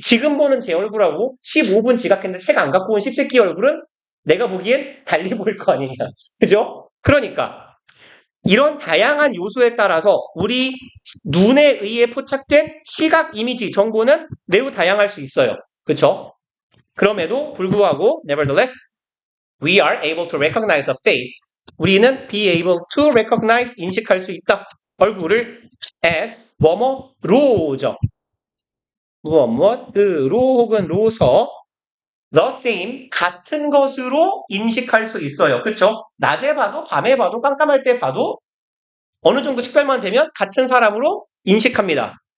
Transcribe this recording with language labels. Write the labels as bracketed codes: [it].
[ko] 지금 보는 제 얼굴하고 15분 지각했는데 책 안 갖고 온 10세끼 얼굴은 내가 보기엔 달리 보일 거 아니냐. 그죠? 그러니까 이런 다양한 요소에 따라서 우리 눈에 의해 포착된 시각 이미지 정보는 매우 다양할 수 있어요. 그쵸? [en] 그럼에도 불구하고 nevertheless we are able to recognize the face. [ko] 우리는 be able to recognize, 인식할 수 있다. 얼굴을 as 뭐뭐로죠. 무엇으로 혹은 로서 the same, 같은 것으로 인식할 수 있어요. 그쵸? 낮에 봐도 밤에 봐도 깜깜할 때 봐도 어느 정도 식별만 되면 같은 사람으로 인식합니다.